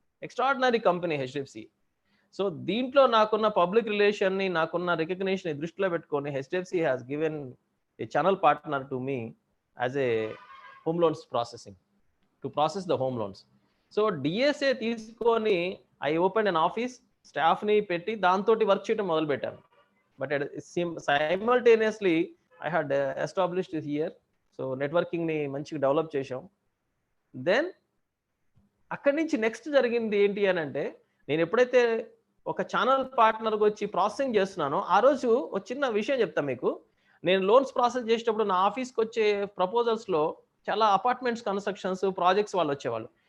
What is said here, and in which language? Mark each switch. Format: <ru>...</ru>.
<te>Extraordinary company HDFC. So దీంట్లో నాకున్న public రిలేషన్ని, నాకున్న రికగ్నిషన్ దృష్టిలో పెట్టుకొని</te> <en>HDFC has given a channel partner to me as a home loans processing, to process the home loans.</en> <te>So DSA తీసుకొని</te> <en>I open an office,</en> <te>స్టాఫ్ని పెట్టి దాంతో వర్క్ చేయడం మొదలుపెట్టాను.</te> <en>But simultaneously I had established it here.</en> <te>So నెట్వర్కింగ్ని మంచిగా develop చేసాం. Then అక్కడి నుంచి నెక్స్ట్ జరిగింది ఏంటి అని అంటే, నేను ఎప్పుడైతే ఒక ఛానల్ పార్ట్నర్కి వచ్చి ప్రాసెసింగ్ చేస్తున్నానో, ఆ రోజు ఒక చిన్న విషయం చెప్తాను మీకు. నేను లోన్స్ ప్రాసెస్ చేసేటప్పుడు నా ఆఫీస్కి వచ్చే ప్రపోజల్స్లో చాలా అపార్ట్మెంట్స్ కన్స్ట్రక్షన్స్ ప్రాజెక్ట్స్ వాళ్ళు వచ్చేవాళ్ళు.</te>